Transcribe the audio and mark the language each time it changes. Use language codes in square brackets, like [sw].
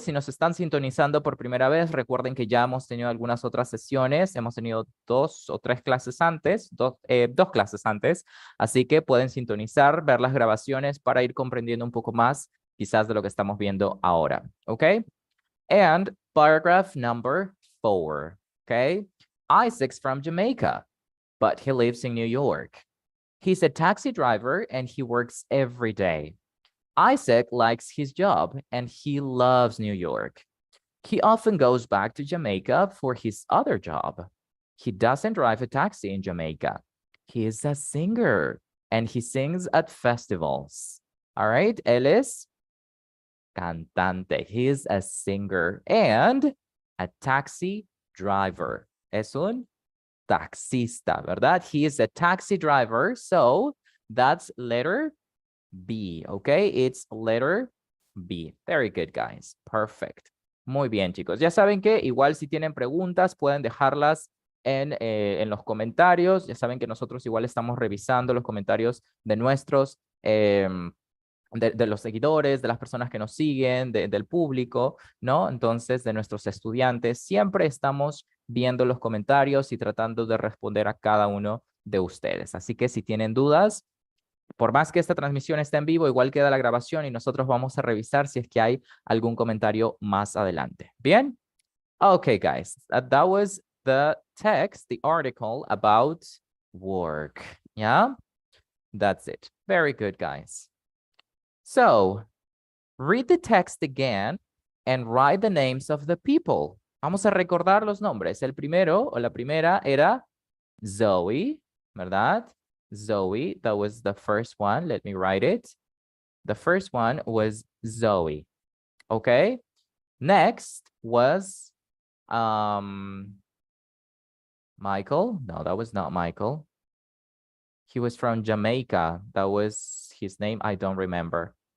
[es] Si nos están sintonizando por primera vez, recuerden que ya hemos tenido algunas otras sesiones. Hemos tenido 2 o 3 clases antes, dos clases antes. Así que pueden sintonizar, ver las grabaciones para ir comprendiendo un poco más, quizás de lo que estamos viendo ahora. [en] Okay? And paragraph number 4. Okay? Isaac's from Jamaica, but he lives in New York. He's a taxi driver and he works every day. Isaac likes his job and he loves New York. He often goes back to Jamaica for his other job. He doesn't drive a taxi in Jamaica. He is a singer and he sings at festivals. All right, [es] él es cantante. [en] He is a singer and a taxi driver. [es] Es un taxista, ¿verdad? [en] He is a taxi driver, so that's letter B, okay? It's letter B. Very good, guys. Perfect. [es] Muy bien, chicos. Ya saben que igual si tienen preguntas pueden dejarlas en los comentarios. Ya saben que nosotros igual estamos revisando los comentarios de nuestros, de los seguidores, de las personas que nos siguen, del público, ¿no? Entonces, de nuestros estudiantes, siempre estamos viendo los comentarios y tratando de responder a cada uno de ustedes. Así que si tienen dudas, por más que esta transmisión esté en vivo, igual queda la grabación y nosotros vamos a revisar si es que hay algún comentario más adelante. ¿Bien? [en] Okay, guys, that was the text, the article about work. Yeah? That's it. Very good, guys. So, read the text again and write the names of the people. [es] Vamos a recordar los nombres. El primero o la primera era Zoe, ¿verdad? [en] Zoe, that was the first one. Let me write it. The first one was Zoe. Okay. Next was Michael. No, that was not Michael. He was from Jamaica. That was his name. I don't remember.